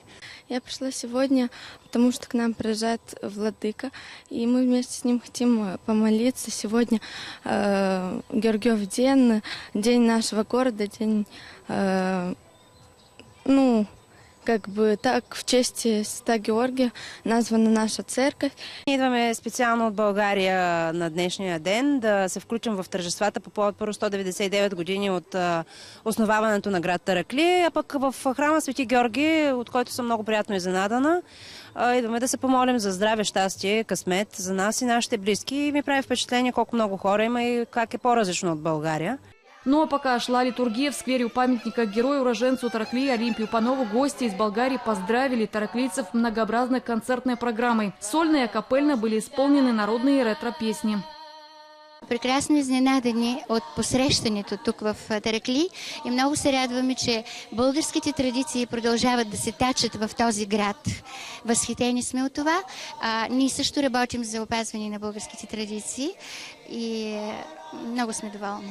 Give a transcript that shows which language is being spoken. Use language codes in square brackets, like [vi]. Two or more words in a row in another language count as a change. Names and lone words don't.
[ru] Я пришла сегодня, потому что к нам приезжает владыка, и мы вместе с ним хотим помолиться. Сегодня Георгиев день, день нашего города, день, как бы так, в честь Святого Георгия названа наша церковь. [bg] Идваме специално от България на днешния ден да се включим в тържествата по повод първо 199 години от основаването на град Тараклия, а пък в храма Свети Георги, от който съм много приятно изненадана. Идваме да се помолим за здраве, щастие, късмет за нас и нашите близки. И ми прави впечатление колко много хора има и как е по-различно от България. [ru] Ну а пока шла литургия в сквере у памятника герою-уроженцу Тараклии Олимпию Панову, гости из Болгарии поздравили тараклийцев многообразной концертной программой. Сольно и акапельно были исполнены народные ретро-песни. [bg] Прекрасно изненадани от посрещането тук в Таракли и много се радваме, че българските традиции продължават да се тачат в този град. Възхитени сме от това. Ние също работим за опазване на българските традиции и много сме доволни.